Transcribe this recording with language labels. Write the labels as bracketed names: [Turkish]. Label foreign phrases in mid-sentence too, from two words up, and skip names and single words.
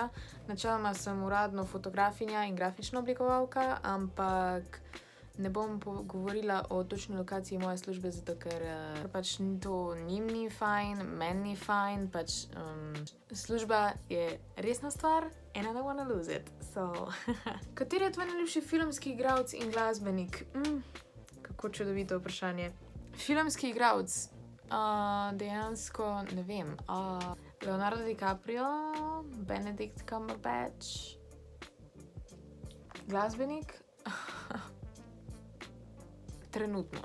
[Slovenian] Načeloma sem uradno fotografinja in grafična oblikovalka, ampak ne bom govorila o točni lokaciji moje službe, zato ker pač to njim ni fajn, meni ni fajn, pač služba je resna stvar [English] and I don't wanna lose it. [Slovenian] So, kateri je tvoj najljubši filmski igralec in glasbenik? Kako čudovito vprašanje. Filmski igralec? Dejansko ne vem. Leonardo DiCaprio, Benedict Cumberbatch. Glasbenik? Trenutno.